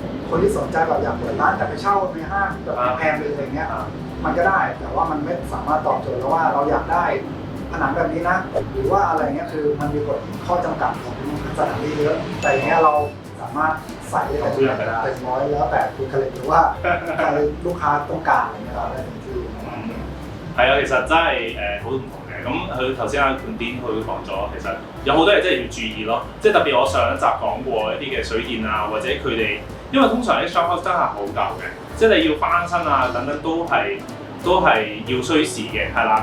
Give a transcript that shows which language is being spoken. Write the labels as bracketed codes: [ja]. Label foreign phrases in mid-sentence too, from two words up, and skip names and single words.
[th] คนที่สนใจแบบอยากเปิดร้านแต่ไปเช่าในห้างแบบแพงๆเลยอะไรเงี้ยมันก็ได้แต่ว่ามันไม่สามารถตอบโจทย์แล้วว่าเราอยากได้ผนังแบบนี้นะหรือว่าอะไรเงี้ยคือมันมีกฎข้อจำกัดของสถานที่เยอะแต่อย่างเงี้ยเราสามารถใส่ได้เต็มร้อยแล้วแต่คุณคาเลหรือว่าใครลูกค้าต้องการอะไรเงี้ยเราได้ทันที [yue] 係啊，其實真係好唔同嘅。咁佢頭先阿冠癲佢講咗，其實有好多嘢真係要注意咯。即係特別我上一集講過一啲嘅水電啊，或者佢哋，因為通常啲 [en] shop house [yue] 真係好舊嘅，即係你要翻新啊等等都係要需時嘅，係啦。